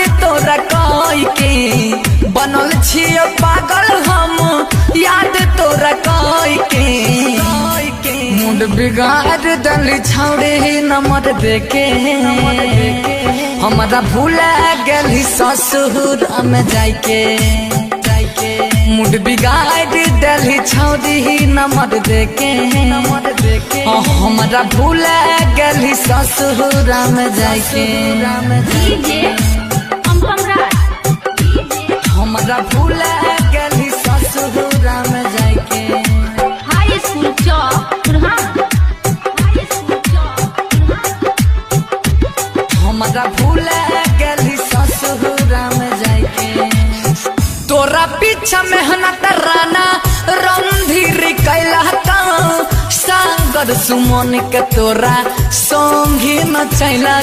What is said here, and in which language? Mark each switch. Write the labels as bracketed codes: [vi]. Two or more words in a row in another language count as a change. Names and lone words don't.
[anp] तोरा कई के बनल छियो पागल हम याद तोरा कई के मूड बिगाड़ दल छौड़े नंबर देके हमारा भूला गेली ससुर में जाके मूड बिगाड़ दल छौड़ी नंबर देके हमारा भूला गेली ससुर में जाके हमारा भूला गेली ससुर में जाके [en] high school [anp] हमारा भूला गेली ससुर में जाके तोरा पीछा मेहनत राना रणधीर कैला सागर सुमन के तोरा संगी न चैला